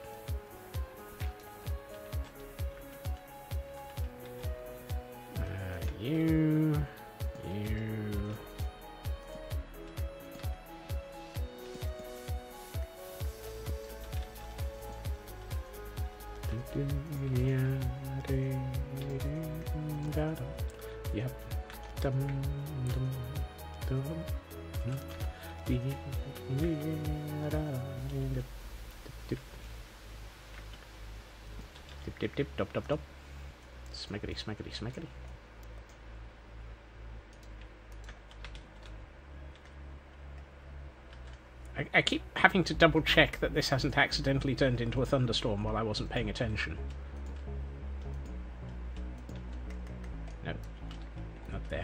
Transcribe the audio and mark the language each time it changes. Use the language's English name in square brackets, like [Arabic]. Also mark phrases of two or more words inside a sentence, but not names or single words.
[English] You. Yep. Dum, dum, dum, dum. Dip, dip, dip, dop, dop, dop. Smackety, smackety, smackety. I keep having to double check that this hasn't accidentally turned into a thunderstorm while I wasn't paying attention. No, not there.